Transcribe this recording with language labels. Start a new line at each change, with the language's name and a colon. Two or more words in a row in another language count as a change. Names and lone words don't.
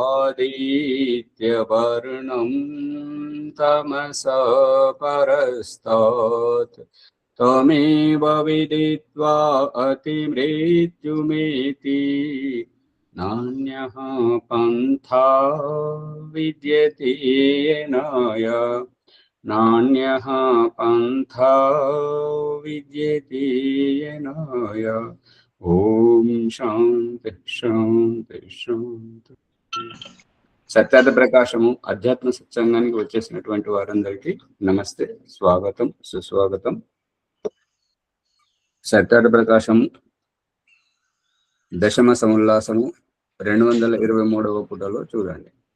Sanskrit: आदित्यवर्णं तमसा परस्तात् त्वमेव विदित्वा अतिमृत्युमेति नान्यः पन्था विद्यते येनाय नान्यः पन्था विद्यते येनाय। ఓం శాంతి శాంతి శాంతి.
Telugu: సత్యార్థ ప్రకాశము అధ్యాత్మ సత్సంగానికి వచ్చేసినటువంటి వారందరికీ నమస్తే, స్వాగతం, సుస్వాగతం. సత్యార్థ ప్రకాశము దశమ సముల్లాసము 223వ పుటలో చూడండి.